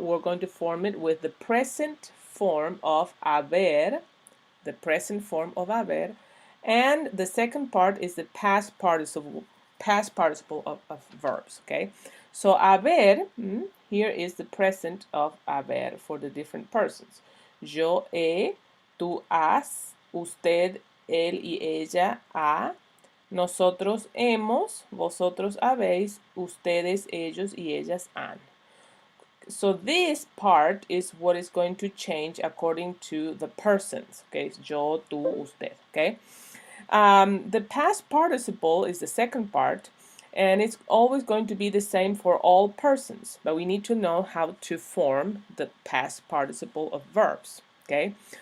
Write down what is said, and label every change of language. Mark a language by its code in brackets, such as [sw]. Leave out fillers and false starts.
[en] We're going to form it with the present form of haber, the present form of haber, and the second part is the past participle past participle of verbs, okay? So haber, here is the present of haber for the different persons. [es] Yo he, tú has, usted, él y ella ha, nosotros hemos, vosotros habéis, ustedes, ellos y ellas han. [en] So this part is what is going to change according to the persons. Okay, it's yo, tú, usted. Okay. The past participle is the second part, and it's always going to be the same for all persons. But we need to know how to form the past participle of verbs. Okay.